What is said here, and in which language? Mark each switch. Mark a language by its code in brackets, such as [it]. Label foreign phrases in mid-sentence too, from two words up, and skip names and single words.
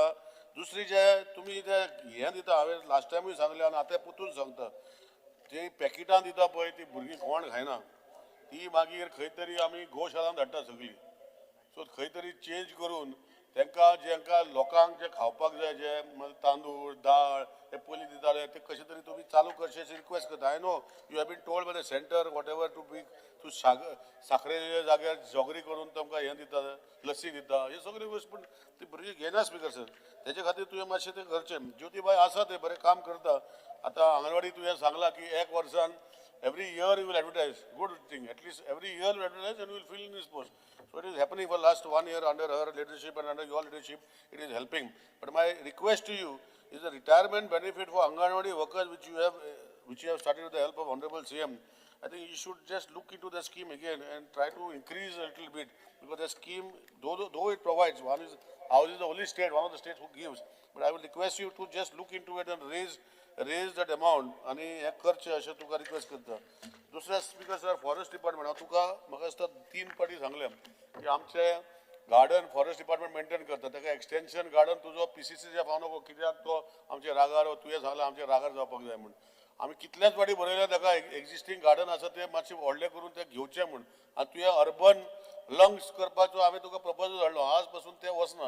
[kok] दुसरी जे तुमी ते हें दिता हांवें लास्ट टायमूय सांगलें आनी आतां परतून सांगता ती पॅकेटां दिता पळय ती भुरगीं कोण खायना ती मागीर खंय तरी आमी गोशाळांत धाडटा सगळीं. सो खंय तरी चेंज करून तांकां जेंकां लोकांक जे खावपाक जाय जे तांदूळ दाळ हे पयलीं दिताले ते कशें तरी तुमी चालू करचे अशी रिक्वेस्ट करता. [en] I know you have been told by the centre whatever to be [kok] तूं साखरेच्या जाग्यार जोगरी करून तांकां हें दिता लस्सी दिता हे सगळे गोश्ट पूण ती भुरगीं घेना [en] Speaker sir. [kok] तेजे खातीर तुवें मातशें तें करचें. ज्योतिबाई आसा ते बरें काम करता. आतां अंगणवाडी तुवें सांगलां की 1 वर्सान [en] every year you will advertise. Good thing. At least every year you advertise and you will fill in this post. So it is happening for last 1 year under her leadership and under your leadership. It is helping. But my request to you is the retirement benefit for Anganwadi workers which you have started with the help of Honorable CM. I think you should just look into the scheme again and try to increase a little bit because the scheme, though it provides, ours is the only state, one of the states who gives. But I will request you to just look into it and raise that amount [kok] आणि हे करचे अशें तुका रिक्वेस्ट करता. दुसऱ्या [en] Speaker sir forest department [kok] हांव तुका म्हाका दिसता 3 फावटी सांगलें की आमचे गार्डन [en] forest department [kok] मेंटेन करता ताका [en] extension garden [kok] तुजो PCCच्या फाव नको कित्याक तो आमचे रागार तुवें सांगलां आमचे रागार जावपाक जाय म्हूण आमी कितल्याच फावटी बरयलें ताका [en] existing garden [kok] आसा ते मातशें व्हडलें करून ते घेवचें म्हूण आनी तुवें [en] urban lungs [kok] करपाचो हांवें तुका प्रपोजल धाडलो आज पासून ते वचना.